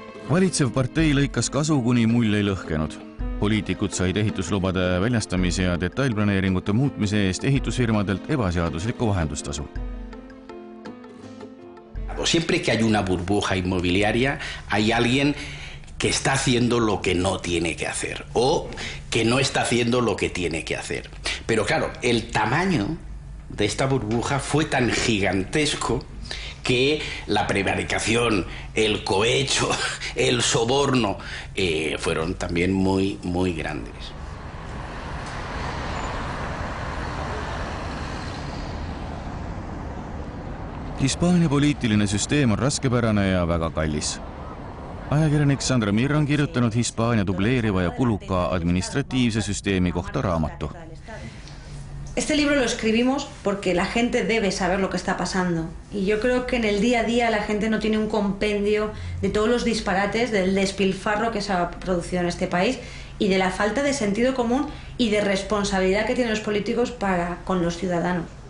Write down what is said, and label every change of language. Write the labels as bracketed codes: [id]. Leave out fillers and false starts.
[et] Valitsev partei lõikas kasu, kuni mulje ei lõhkenud. Poliitikud said ehituslubade väljastamise ja detailplaneeringute muutmise eest ehitusfirmadelt ebaseaduslikku vahendustasu. [es] Siempre que hay una burbuja inmobiliaria, hay alguien que está haciendo lo que no tiene que hacer o que no está haciendo lo que tiene que hacer. Pero claro, el tamaño de esta burbuja fue tan gigantesco que la prevaricación, el cohecho, el soborno fueron también muy, muy grandes. [et] Hispaania poliitiline süsteem on raskepärane ja väga kallis. Ajakirjanik Sandra Mirra on kirjutanud Hispaania dubleeriva ja kuluka administratiivse süsteemi kohta raamatu. [es] Este libro lo escribimos porque la gente debe saber lo que está pasando. Y yo creo que en el día a día la gente no tiene un compendio de todos los disparates, del despilfarro que se ha producido en este país y de la falta de sentido común y de responsabilidad que tienen los políticos para con los ciudadanos.